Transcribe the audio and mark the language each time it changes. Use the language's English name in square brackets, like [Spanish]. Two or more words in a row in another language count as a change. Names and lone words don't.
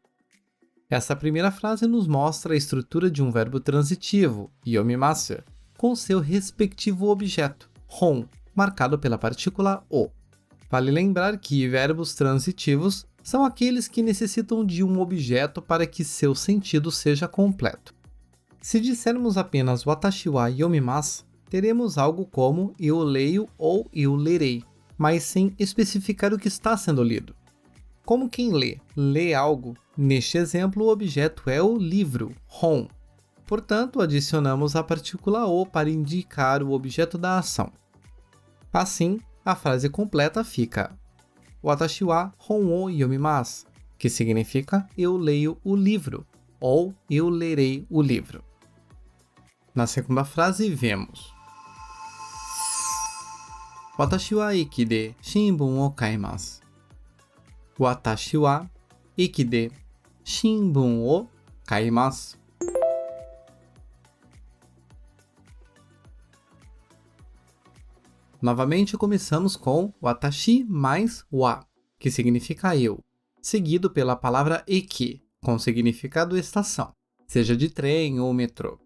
[Portuguese] Essa primeira frase nos mostra a estrutura de um verbo transitivo, yomimasu, com seu respectivo objeto, hon, marcado pela partícula o. Vale lembrar que verbos transitivos são aqueles que necessitam de um objeto para que seu sentido seja completo. Se dissermos apenas [Japanese] 私は読みます, [Portuguese] teremos algo como eu leio ou eu lerei, mas sem especificar o que está sendo lido. Como quem lê algo, neste exemplo o objeto é o livro, hon. Portanto, adicionamos a partícula o para indicar o objeto da ação. Assim, a frase completa fica [Japanese] 私は本を読みます, [Portuguese] que significa eu leio o livro, ou eu lerei o livro. Na segunda frase, vemos [Japanese] 私は駅で新聞を買います. 私は駅で新聞を買います. [Portuguese] Novamente começamos com watashi mais wa, que significa eu, seguido pela palavra eki, com significado estação, seja de trem ou metrô.